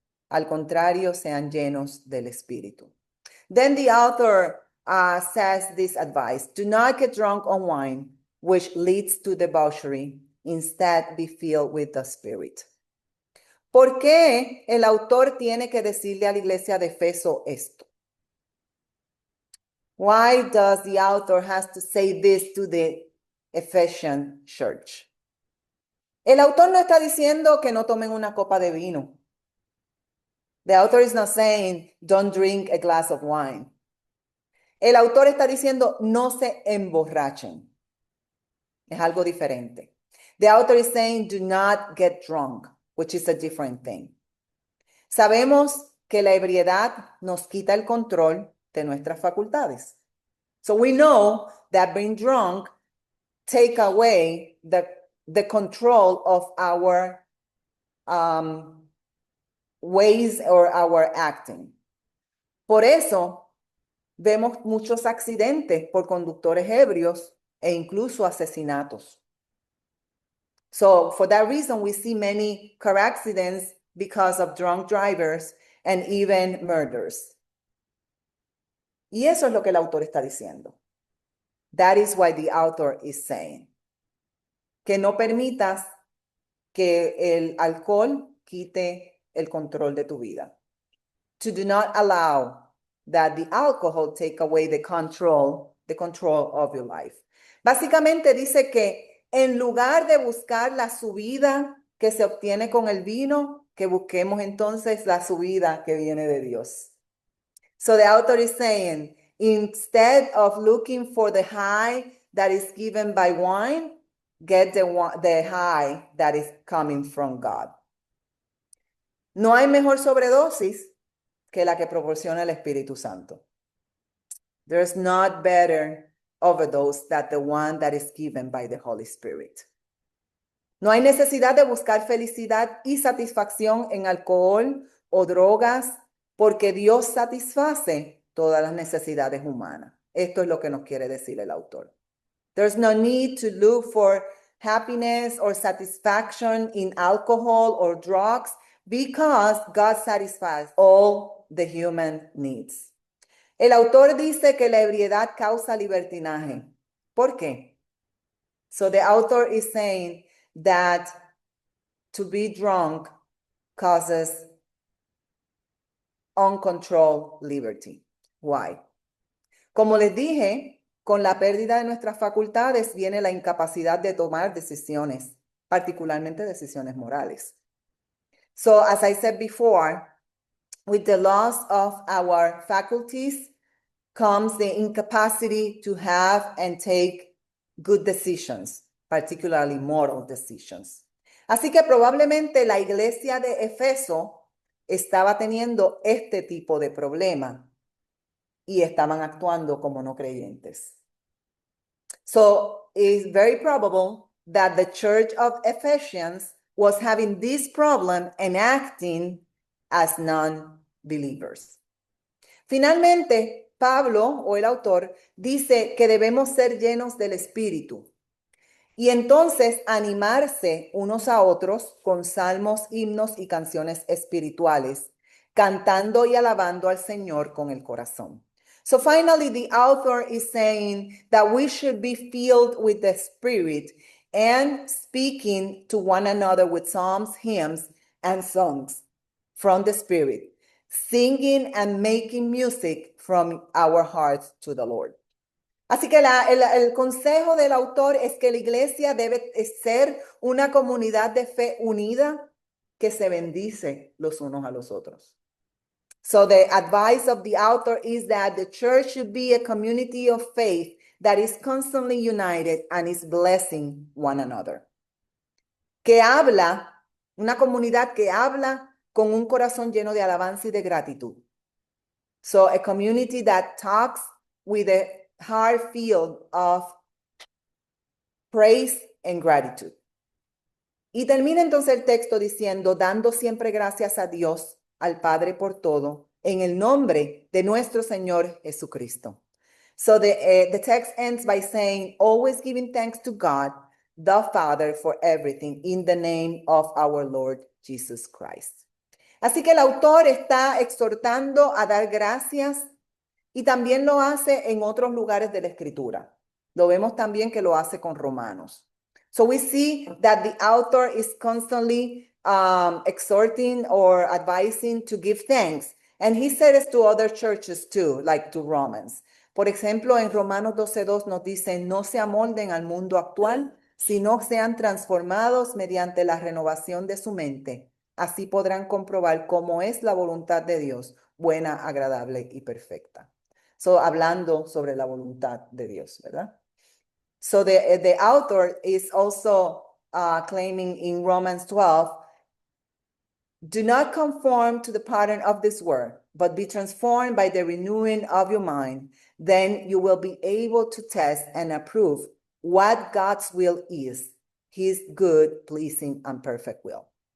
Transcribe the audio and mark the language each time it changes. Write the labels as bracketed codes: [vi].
[es] Al contrario, sean llenos del Espíritu. [en] Then the author says this advice: do not get drunk on wine, which leads to debauchery. Instead, be filled with the Spirit. [es] ¿Por qué el autor tiene que decirle a la iglesia de Efeso esto? [en] Why does the author has to say this to the Ephesian church? [es] El autor no está diciendo que no tomen una copa de vino. [en] The author is not saying don't drink a glass of wine. [es] El autor está diciendo no se emborrachen. Es algo diferente. [en] The author is saying do not get drunk, which is a different thing. [es] Sabemos que la ebriedad nos quita el control de nuestras facultades. [en] So we know that being drunk take away the control of our ways or our acting. [es] Por eso vemos muchos accidentes por conductores ebrios e incluso asesinatos. [en] So for that reason, we see many car accidents because of drunk drivers and even murders. [es] Y eso es lo que el autor está diciendo. [en] That is why the author is saying. [es] Que no permitas que el alcohol quite el control de tu vida. [en] To do not allow that the alcohol take away the control of your life. [es] Básicamente dice que en lugar de buscar la subida que se obtiene con el vino, que busquemos entonces la subida que viene de Dios. [en] So the author is saying, instead of looking for the high that is given by wine, get the high that is coming from God. [es] No hay mejor sobredosis que la que proporciona el Espíritu Santo. [en] There's not better overdose than the one that is given by the Holy Spirit. [es] No hay necesidad de buscar felicidad y satisfacción en alcohol o drogas, porque Dios satisface todas las necesidades humanas. Esto es lo que nos quiere decir el autor. [en] There's no need to look for happiness or satisfaction in alcohol or drugs, because God satisfies all the human needs. [es] El autor dice que la ebriedad causa libertinaje. ¿Por qué? [en] So the author is saying that to be drunk causes uncontrolled liberty. Why? [es] Como les dije, con la pérdida de nuestras facultades viene la incapacidad de tomar decisiones, particularmente decisiones morales. [en] So as I said before, with the loss of our faculties comes the incapacity to have and take good decisions, particularly moral decisions. [es] Así que probablemente la iglesia de Efeso estaba teniendo este tipo de problema y estaban actuando como no creyentes. [en] So it's very probable that the church of Ephesians was having this problem and acting as non-believers. [es] Finalmente, Pablo, o el autor, dice que debemos ser llenos del Espíritu y entonces animarse unos a otros con salmos, himnos y canciones espirituales, cantando y alabando al Señor con el corazón. [en] So finally, the author is saying that we should be filled with the Spirit and speaking to one another with psalms, hymns, and songs from the Spirit, singing and making music from our hearts to the Lord. [es] Así que el consejo del autor es que la iglesia debe ser una comunidad de fe unida que se bendice los unos a los otros. [en] So the advice of the author is that the church should be a community of faith that is constantly united and is blessing one another. [es] Que habla, una comunidad que habla con un corazón lleno de alabanza y de gratitud. [en] So a community that talks with a heart filled of praise and gratitude. [es] Y termina entonces el texto diciendo, dando siempre gracias a Dios, al Padre por todo, en el nombre de nuestro Señor Jesucristo. [en] So the text ends by saying, always giving thanks to God, the Father, for everything in the name of our Lord Jesus Christ. [es] Así que el autor está exhortando a dar gracias y también lo hace en otros lugares de la Escritura. Lo vemos también que lo hace con Romanos. [en] So we see that the author is constantly exhorting or advising to give thanks. And he said it to other churches too, like to Romans. [es] Por ejemplo, en Romanos 12:2 nos dice, no se amolden al mundo actual, sino sean transformados mediante la renovación de su mente. Así podrán comprobar cómo es la voluntad de Dios, buena, agradable y perfecta. So, hablando sobre la voluntad de Dios, ¿verdad? [en] So the author is also claiming in Romans 12, do not conform to the pattern of this world, but be transformed by the renewing of your mind. Then you will be able to test and approve what God's will is, his good, pleasing, and perfect will.